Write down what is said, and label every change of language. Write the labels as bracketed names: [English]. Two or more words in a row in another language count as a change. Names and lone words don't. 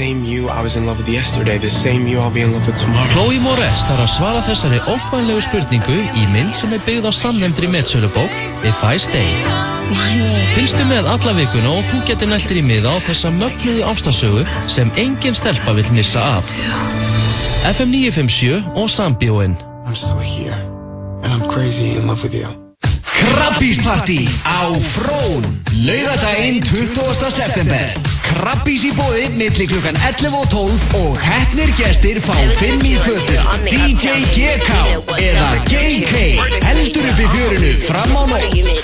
[Icelandic] Chloe Moretz þarf að svara þessari ókvæðanlegu spurningu í mynd sem byggð á samnefndri metsölubók If I Stay. Fylgstu með alla vikuna og þú getur næltir í miða á þessa mögnuðu ástasögu sem engin stelpa vill missa af. FM 957 og Sambíóin. [English] I'm still here and I'm crazy in love with you. [Icelandic] Krabbíspartí á Frón laugardaginn 20. september. Krabbís í boði milli klukkan 11 og 12 og heppnir gestir fá 5 í fötum. DJ GK eða GK heldur upp í fjörinu fram á nótt.